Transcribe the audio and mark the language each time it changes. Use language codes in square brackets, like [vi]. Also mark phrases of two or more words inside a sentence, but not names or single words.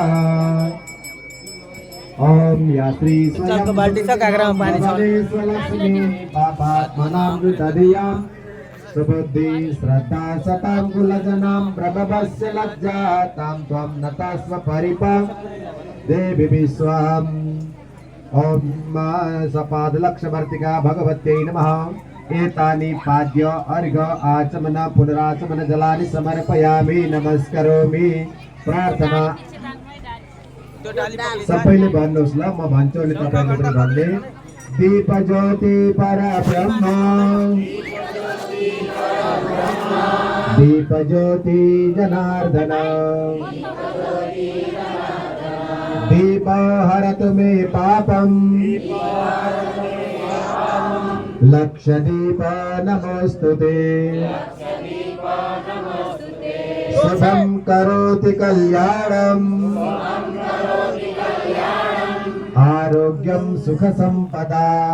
[sa] ओम या श्री स्वलक्ष्मी पापात्मनामृतधियां सुबुद्धि श्रद्धा सतांकुलजनां प्रभवस्य लज्जातां त्वं नतस्व परिपां देवी विश्वाम्। ओम सपादलक्षवर्तिका भगवत्यै नमः। एतानि पाद्य अर्घ आचमन पुनराचमन जलानि समर्पयामि नमस्करोमि। [ne] प्रार्थना सबैले भन्नुहोस् ल, म भन्छु अनि तपाईले पनि भन्ने। [sa] दीप ज्योति परब्रह्म दीप ज्योति जनार्दन दीप हरतु मे पापं लक्षदीप नमोस्तुते शुभं करोति कल्याणम् आरोग्यं सुख संपदा